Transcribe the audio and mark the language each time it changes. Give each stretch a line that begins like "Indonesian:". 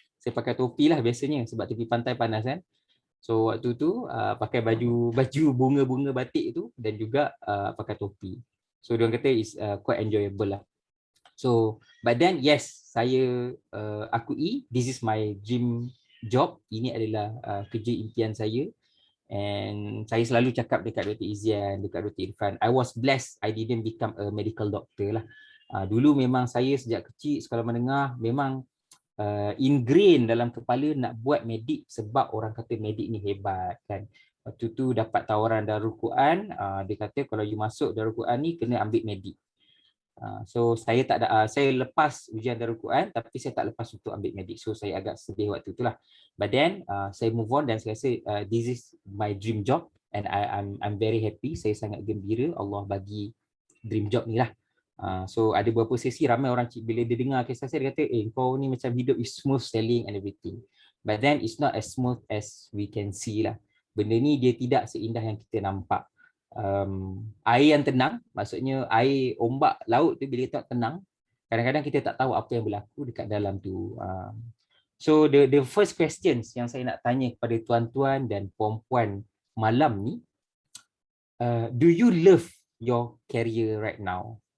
Malay: Saya pakai topi lah biasanya sebab tepi pantai panas kan. So waktu tu pakai baju bunga-bunga batik tu dan juga pakai topi.
English: So
Malay: dia kata
English: is quite enjoyable lah. So but then yes,
Malay: saya akui
English: this is my dream job.
Malay: Ini adalah kerja impian saya. And saya selalu cakap dekat Dr. Izian, dekat Dr.
English: Irfan, I was blessed I didn't become a medical doctor lah.
Malay: Dulu memang saya sejak kecil sekolah menengah memang ingrain dalam kepala nak buat medik sebab orang kata medik ni hebat kan. Waktu tu dapat tawaran Darul Quran, dia kata kalau you masuk Darul Quran ni kena ambil medik. So saya tak ada, saya lepas ujian Darul Quran tapi saya tak lepas untuk ambil medik. So saya agak sedih waktu itulah.
English: But then saya move on dan
Malay: saya rasa
English: this is my dream job and I'm very happy.
Malay: Saya sangat gembira Allah bagi dream job ni lah. So ada beberapa sesi ramai orang bila dia dengar kisah saya dia kata kau ni macam hidup
English: is smooth sailing and everything. But then it's not as smooth as we can see lah.
Malay: Benda ni dia tidak seindah yang kita nampak. Air yang tenang, maksudnya air ombak laut tu bila kita tenang, kadang-kadang kita tak tahu apa yang berlaku dekat dalam tu. So the first questions yang saya nak tanya kepada tuan-tuan dan puan-puan malam ni,
English: do you love your career right now?